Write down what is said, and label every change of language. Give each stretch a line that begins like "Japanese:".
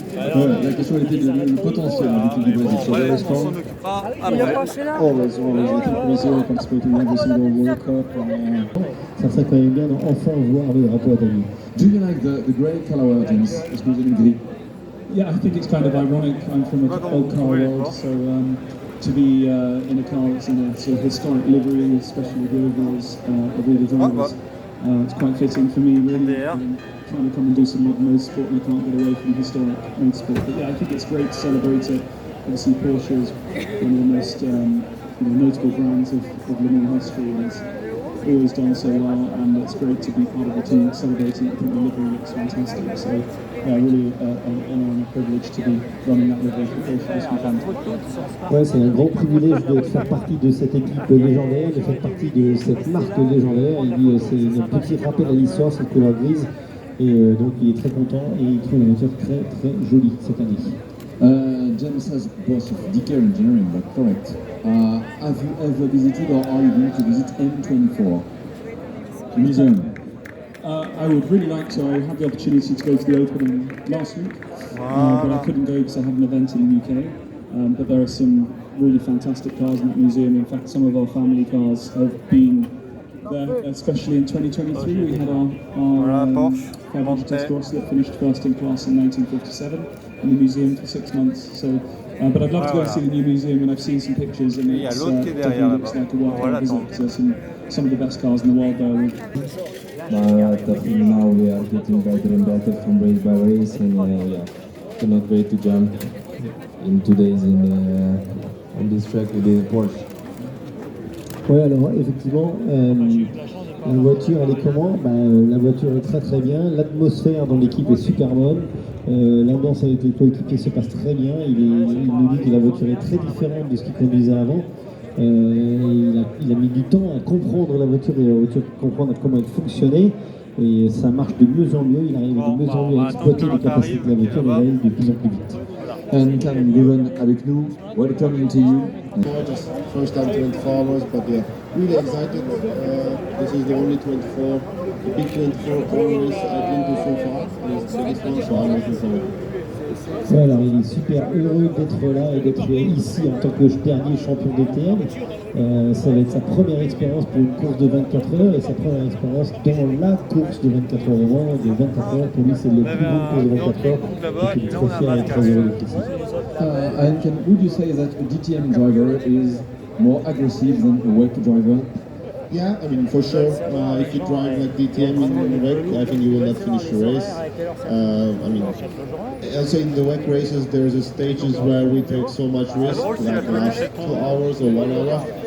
French: La question était le potentiel de l'équipe du Brésil. On s'en occupera après.
English: Always. I think Brazil participates in every single World Cup.
French: Ça serait quand même bien d'enfin voir le drapeau italien.
English: Do you like the grey color teams?
French: Est-ce que vous aimez le gris?
English: Yeah, I think it's kind of ironic. I'm from an old car world, so to be in a car that's in a sort of historic livery, especially the overalls of all the drivers, it's quite fitting for me, really. Trying to come and do some modern motorsport, and I can't get away from historic motorsport. But yeah, I think it's great to celebrate it. Obviously, Porsche is one of the most notable brands of Le Mans history, and it's always done so well, and it's great to be part of the team celebrating it. I think the livery looks fantastic. So, yeah, really an honour and a privilege to be running that livery for Porsche this weekend.
French: Ouais, c'est un grand privilège de faire partie de cette équipe légendaire, de faire partie de cette marque légendaire. Il dit c'est un petit rappel à l'histoire, cette couleur grise. Et donc il est très content et il trouve une voiture très très jolie cette année.
English: James says boss of DK Engineering, that's correct. Have you ever visited or are you going to visit M24 Museum? I would really like to. I had the opportunity to go to the opening last week, but I couldn't go because I had an event in the UK. But there are some really fantastic cars in that museum. In fact, some of our family cars have been there, especially in 2023. We had our Porsche 500 that finished first in class in 1957 in the museum for 6 months. So, but I'd love to go and see the new museum, and I've seen some pictures, and it definitely looks like a world visit because there's some of the best cars in the world there. Now we are getting better and better from race by race, and cannot wait to jump in 2 days on this track with the Porsche.
French: Oui, alors effectivement, la voiture elle est comment? La voiture est très très bien, l'atmosphère dans l'équipe est super bonne, l'ambiance avec les coéquipiers se passe très bien, il nous dit que la voiture est très différente de ce qu'il conduisait avant. Il a mis du temps à comprendre la voiture et à comprendre comment elle fonctionnait. Et ça marche de mieux en mieux, il arrive de mieux en mieux à exploiter les capacités de la voiture et aller de plus en plus vite.
English: Cam Guven
French: avec nous,
English: welcome to you. Just first time 24 hours, but yeah, really excited. This is the only 24, the big 24 race I've been to so far. It's the biggest one, so I'm looking forward.
French: Ouais, alors il est super heureux d'être là et d'être ici en tant que dernier champion DTM. Ça va être sa première expérience pour une course de 24 heures et sa première expérience dans la course de 24 heures au Mans. De 24 heures, pour lui c'est le plus beau course de 24 heures. Et il est très fier et très heureux d'être ici.
English: And would you say that a DTM driver is more aggressive than a WEC driver? Yeah, I mean, for sure. If you drive like DTM in the WEC, I think you will not finish the race. I mean, also in the WEC races, there's stages where we take so much risk, like last 2 hours or 1 hour.